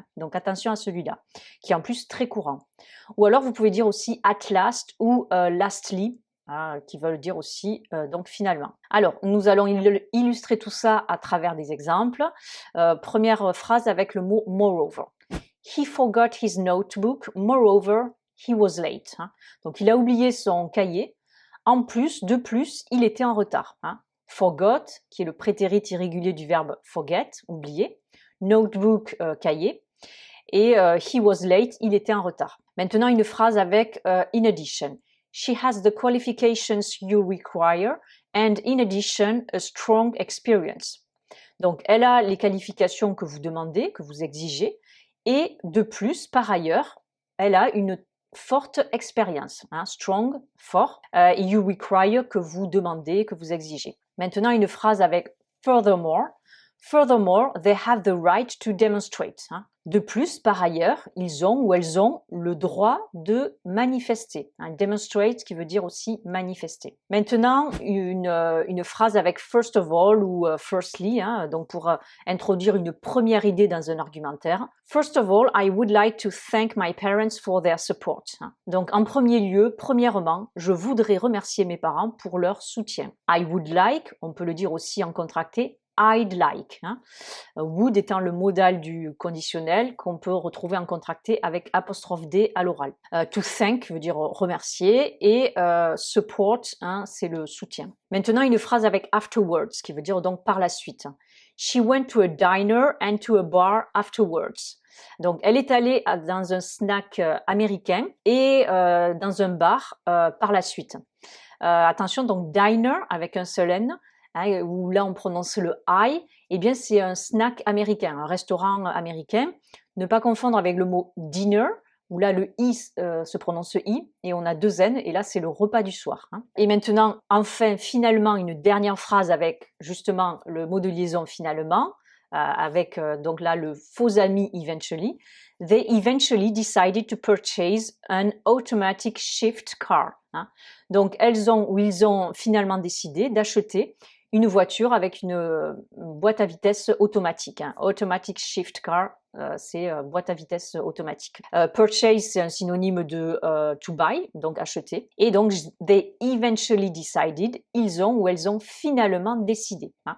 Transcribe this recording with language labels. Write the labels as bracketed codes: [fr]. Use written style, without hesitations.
[fr] Donc, attention à celui-là, qui est en plus très courant. Ou alors, vous pouvez dire aussi at last ou lastly, qui veulent dire aussi donc finalement. Alors, nous allons illustrer tout ça à travers des exemples. Première phrase avec le mot moreover. [en] He forgot his notebook, moreover, he was late. [fr] Donc, il a oublié son cahier. En plus, de plus, il était en retard. Forgot, qui est le prétérit irrégulier du verbe forget, oublier. Notebook, cahier. Et [en] he was late, [fr] il était en retard. Maintenant, une phrase avec in addition. [en] She has the qualifications you require and in addition, a strong experience. [fr] Donc, elle a les qualifications que vous demandez, que vous exigez, et de plus, par ailleurs, elle a une forte expérience. Strong, fort, et you require, que vous demandez, que vous exigez. Maintenant, une phrase avec furthermore. [en] Furthermore, they have the right to demonstrate. [fr] De plus, par ailleurs, ils ont ou elles ont le droit de manifester. Demonstrate, qui veut dire aussi manifester. Maintenant, une phrase avec first of all ou firstly, donc pour introduire une première idée dans un argumentaire. [en] First of all, I would like to thank my parents for their support. [fr] Donc, en premier lieu, premièrement, je voudrais remercier mes parents pour leur soutien. [en] I would like, [fr] on peut le dire aussi en contracté, I'd like. Would étant le modal du conditionnel qu'on peut retrouver en contracté avec apostrophe D à l'oral. To thank veut dire remercier et support, c'est le soutien. Maintenant, une phrase avec afterwards qui veut dire donc par la suite. [en] She went to a diner and to a bar afterwards. [fr] Donc, elle est allée dans un snack américain et dans un bar par la suite. Attention, donc diner avec un seul N, où là on prononce le I, eh bien c'est un snack américain, un restaurant américain. Ne pas confondre avec le mot dinner, où là le I se prononce I, et on a deux N, et là c'est le repas du soir. Et maintenant, enfin, finalement, une dernière phrase avec justement le mot de liaison finalement, avec donc là le faux ami eventually. [en] They eventually decided to purchase an automatic shift car. [fr] Donc ils ont finalement décidé d'acheter une voiture avec une boîte à vitesse automatique. Automatic shift car, c'est boîte à vitesse automatique. Purchase, c'est un synonyme de to buy, donc acheter. Et donc, [en] they eventually decided, [fr] ils ont ou elles ont finalement décidé.